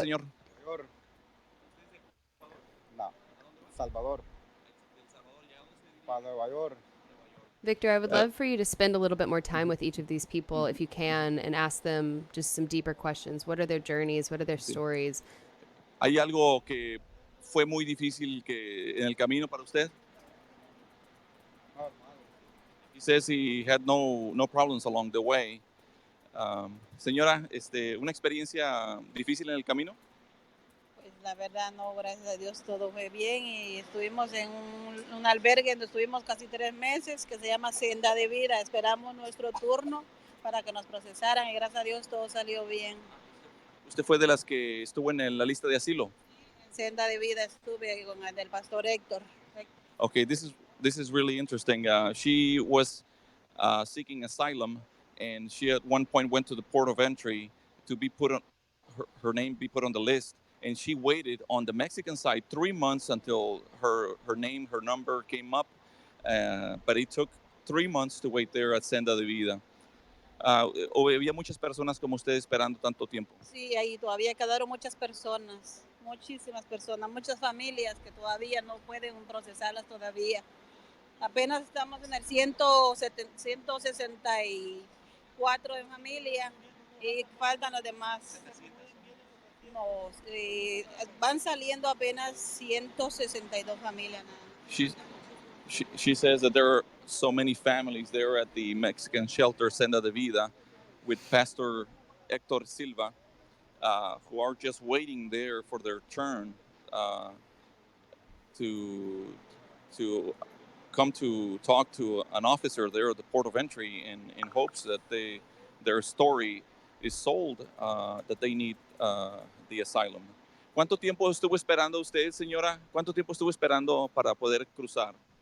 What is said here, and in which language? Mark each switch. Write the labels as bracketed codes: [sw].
[es] señor? No, Salvador. Para Nueva York. [en] Victor, I would love for you to spend a little bit more time with each of these people, if you can, and ask them just some deeper questions. What are their journeys? What are their stories? [es] ¿Hay algo que fue muy difícil que en el camino para usted? [en] He says he had no problems along the way. [es] Señora, una experiencia difícil en el camino. Pues la verdad no, gracias a Dios todo fue bien y estuvimos en un albergue donde estuvimos casi 3 meses que se llama Senda de Vida. Esperamos nuestro turno para que nos procesaran y gracias a Dios todo salió bien. ¿Usted fue de las que estuvo en la lista de asilo? En Senda de Vida estuve con el del pastor Héctor. [en] Okay, this is really interesting. She was seeking asylum, and she at one point went to the port of entry to be put on her name be put on the list, and she waited on the Mexican side 3 months until her name, her number came up, but it took 3 months to wait there at Senda de Vida. [es] Había muchas personas como usted esperando tanto tiempo. Sí, ahí todavía quedaron muchas personas, muchísimas personas, muchas familias que todavía no pueden procesarlas todavía. Apenas estamos en el 164 en familia y faltan los demás. No, van saliendo apenas 162 familias. [en] She's, she says that there are so many families there at the Mexican shelter Senda de Vida with Pastor Hector Silva who are just waiting there for their turn uh, to to come to talk to an officer there at the port of entry in hopes that their story is sold, that they need the asylum. [es] ¿Cuánto tiempo estuvo esperando usted, señora? ¿Cuánto tiempo estuvo esperando para poder cruzar?